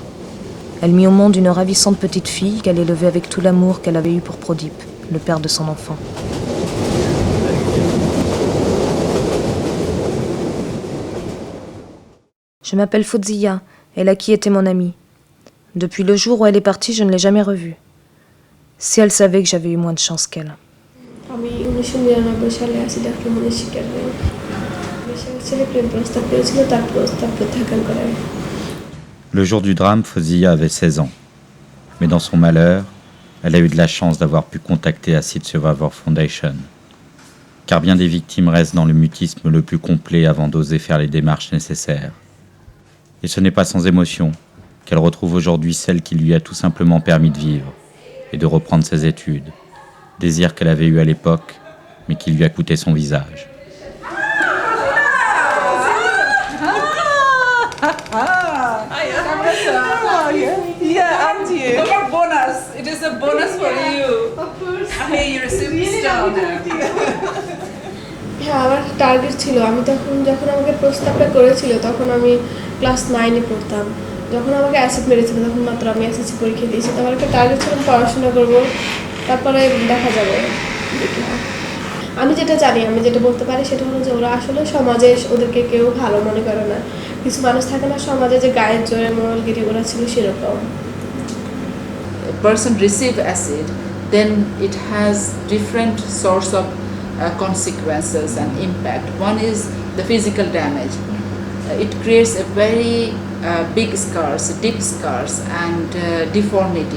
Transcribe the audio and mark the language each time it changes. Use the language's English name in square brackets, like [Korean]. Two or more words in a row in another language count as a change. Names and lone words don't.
[French] Elle mit au monde une ravissante petite fille qu'elle élevait avec tout l'amour qu'elle avait eu pour Prodip, le père de son enfant. Je m'appelle Fauziya, et Laki était mon amie. Depuis le jour où elle est partie, je ne l'ai jamais revue. Si elle savait que j'avais eu moins de chance qu'elle. আমি 1999 সালে অ্যাসিড আক্রমণের শিকার হই। আমার ছেলে প্রেম প্রস্তাব পেয়েছিল, তার প্রস্তাব প্রত্যাখ্যান করে। Le jour du drame, Fauziya avait 16 ans. Mais dans son malheur, elle a eu de la chance d'avoir pu contacter Acid Survivor Foundation. Car bien des victimes restent dans le mutisme le plus complet avant d'oser faire les démarches nécessaires. Et ce n'est pas sans émotion qu'elle retrouve aujourd'hui celle qui lui a tout simplement permis de vivre et de reprendre ses études. Désir qu'elle avait eu à l'époque, mais qui lui a coûté son visage. [English] Yeah, and you. For bonus. It is a bonus for you. Of course. Hey, you're a superstar now. [Bangla] হ্যাঁ, আমার টার্গেট ছিল, আমি যখন আমাকে প্রস্তাবটা করেছিল তখন আমি ক্লাস 9-এ পড়তাম। যখন আমাকে অ্যাসিড মেরেছিল তখন মাত্র আমি এসএসসি পরীক্ষা দিয়েছি। তো আমার একটা টার্গেট ছিল পড়াশোনা করব, তারপরে দেখা যাবে। আমি যেটা জানি, আমি যেটা বলতে পারি সেটা হলো যে ওরা আসলে সমাজে ওদেরকে কেউ ভালো মনে করে না। কিছু মানুষ থাকে না সমাজে যে গায়ের জোরে মোরালগিরি, ওরা ছিল সেরকম। [English] A person receive acid, then it has different sorts of consequences and impact. One is the physical damage. It creates a very big scars, deep scars, and deformity.